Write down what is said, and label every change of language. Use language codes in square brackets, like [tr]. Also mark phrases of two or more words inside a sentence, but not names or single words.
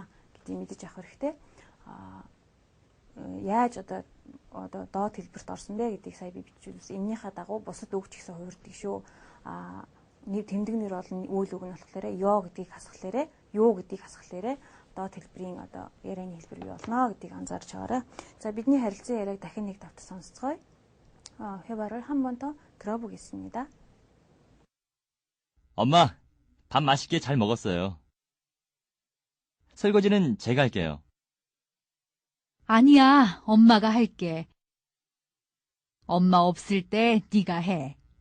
[mn] гэдгийг мэдэж авах хэрэгтэй. Яаж одоо доод хэлбэрт орсон бэ гэдгийг сая би бичиж үзсэн. Эннийхээ дагуу бусад үг ч гэсэн хувирдаг шүү. Тэмдэг нэр бол үйл үг нь болохоор ёо гэдгийг хасхлаарэ, юу гэдгийг хасхлаарэ доод хэлбэрийн одоо ярианы хэлбэр бий болно гэдгийг анзаарч байгаарай. За бидний харилцан яриаг дахин нэг давтар сонсцгоё. [ko] 회화를 한 번 더 들어보겠습니다. 엄마, 밥 맛있게 잘 먹었어요. 설거지는 제가 할게요. 아니야, 엄마가 할게. 엄마 없을 때 네가 해.